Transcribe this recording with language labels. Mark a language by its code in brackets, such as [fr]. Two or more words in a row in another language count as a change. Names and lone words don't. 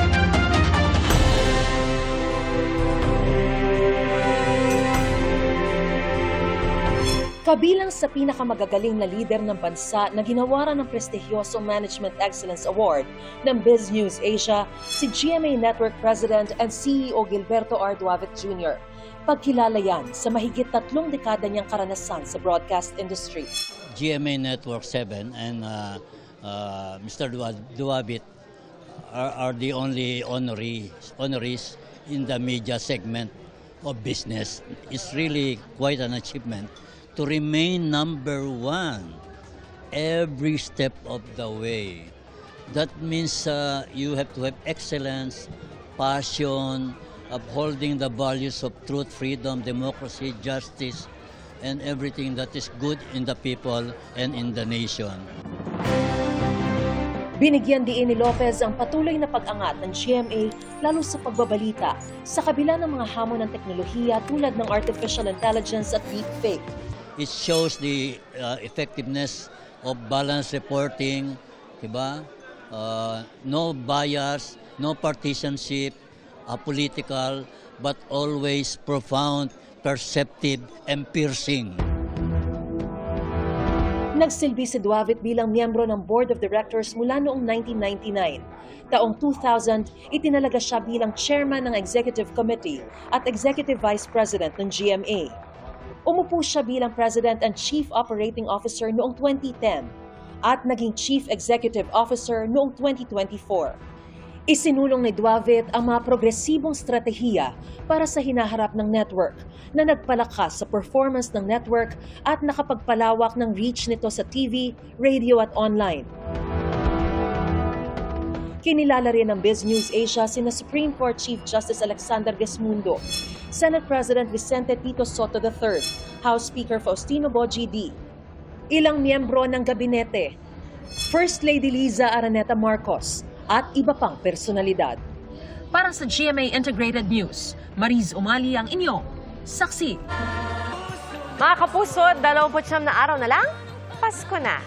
[tl] Kabilang sa pinakamagagaling na lider ng bansa na ginawaran ng prestihyoso Management Excellence Award ng Biz News Asia, si GMA Network President and CEO Gilberto R. Duavit Jr. Pagkilala yan sa mahigit 3 dekada niyang karanasan sa [en] broadcast industry. GMA Network 7 and Mr. Duavit are the only honorees in the media segment of business. It's really quite an achievement to remain number 1 every step of the way. That means you have to have excellence, passion, upholding the values of truth, freedom, democracy, justice, and everything that is good in the people and in the nation. [tl] Binigyan diin ni Lopez ang patuloy na pag-angat ng GMA lalo sa pagbabalita sa kabila ng mga hamon ng teknolohiya tulad ng [en] artificial intelligence [tl] at deepfake. [en] It shows the effectiveness of balanced reporting, diba? No bias, no partisanship, apolitical, but always profound, perceptive, and piercing. [tl] Nagsilbi si Duavit bilang miyembro ng Board of Directors mula noong 1999. Taong 2000, itinalaga siya bilang chairman ng Executive Committee at Executive Vice President ng GMA. Umupo siya bilang President and Chief Operating Officer noong 2010 at naging Chief Executive Officer noong 2024. Isinulong ni Duavit ang mga progresibong strategiya para sa hinaharap ng network na nagpalakas sa performance ng network at nakapagpalawak ng reach nito sa TV, radio at online. Kinilala rin ng BizNews Asia sina Supreme Court Chief Justice Alexander Gesmundo, Senate President Vicente Tito Soto III, House Speaker Faustino Boji D, ilang miyembro ng gabinete, First Lady Liza Araneta Marcos, at iba pang personalidad. Para sa GMA Integrated News, Mariz Umali ang inyong saksi. Mga kapuso, 29 na araw na lang, Pasko na.